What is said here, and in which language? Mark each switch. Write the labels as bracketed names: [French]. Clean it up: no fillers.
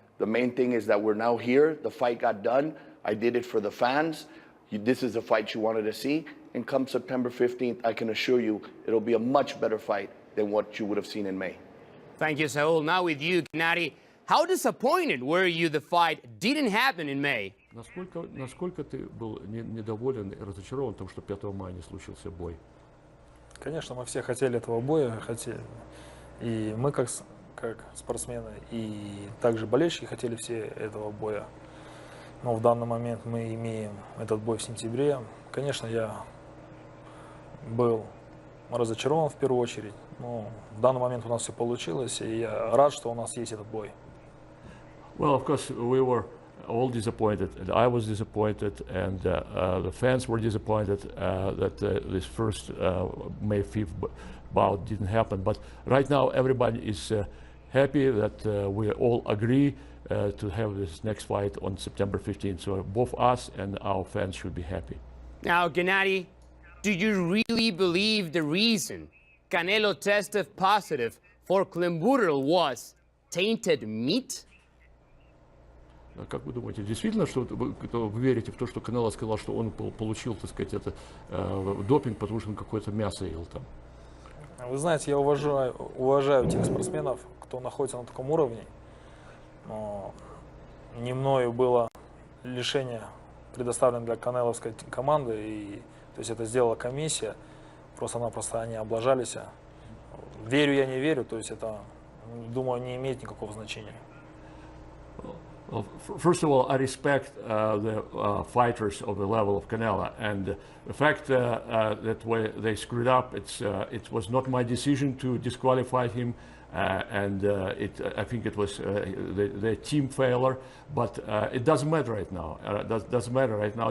[English] The main thing is that we're now here. The fight got done. I did it for the fans. This is the fight you wanted to see. And come September 15th, I can assure you it'll be a much better fight than what you would have seen in May. Thank you, Saul. Now with you, Gennady. How disappointed were you the fight didn't happen in May? [Russian] Насколько ты был недоволен и разочарован тем, что 5 мая не случился бой? Конечно, мы все хотели этого боя, и мы как спортсмены, и также болельщики хотели все этого боя. Но в данный момент мы имеем этот бой в сентябре. Конечно, я был разочарован в первую очередь, но в данный момент у нас все получилось, и я рад, что у нас есть этот бой. [English] Well, of course, we were all disappointed, and I was disappointed, and the fans were disappointed that this first May 5th bout didn't happen. But right now, everybody is happy that we all agree to have this next fight on September 15th. So both us and our fans should be happy. Now, Gennady, do you really believe the reason Canelo tested positive for clenbuterol was tainted meat? [Russian] Как вы думаете, действительно, что вы верите в то, что Канело сказал, что он получил, так сказать, допинг, потому что он какое-то мясо ел там? Вы знаете, я уважаю тех спортсменов, кто находится на таком уровне. Но не мною было лишение предоставлено для канеловской команды, и то есть это сделала комиссия, просто-напросто они облажались. Верю я, не верю, то есть это, думаю, не имеет никакого значения. [English] Well, first of all, I respect the fighters of the level of Canelo, and the fact that they screwed up, it was not my decision to disqualify him, and I think it was the team failure, but it doesn't matter right now. Doesn't matter right now.